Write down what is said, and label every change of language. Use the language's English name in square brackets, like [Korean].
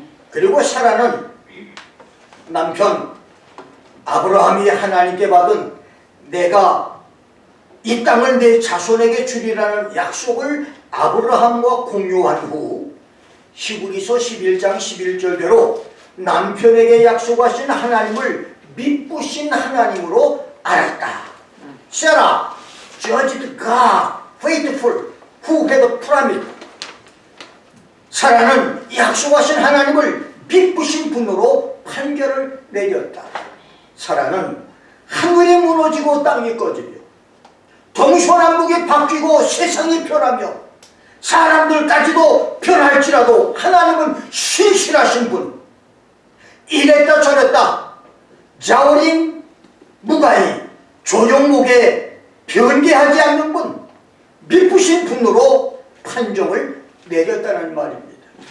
[Korean] 그리고 사라는 남편 아브라함이 하나님께 받은 내가 이 땅을 내 자손에게 주리라는 약속을 아브라함과 공유한 후 히브리서 11장 11절대로 남편에게 약속하신 하나님을 믿으신 하나님으로 알았다. [English] Sarah judged God faithful who had promised. [Korean] 사라는 약속하신 하나님을 믿으신 분으로 판결을 내렸다. 사라는 하늘이 무너지고 땅이 꺼지며 동서남북이 바뀌고 세상이 변하며 사람들까지도 변할지라도 하나님은 신실하신 분, 이랬다 저랬다 자우림 무가히 조종목에 변개하지 않는 분, 믿으신 분으로 판정을 내렸다는 말입니다.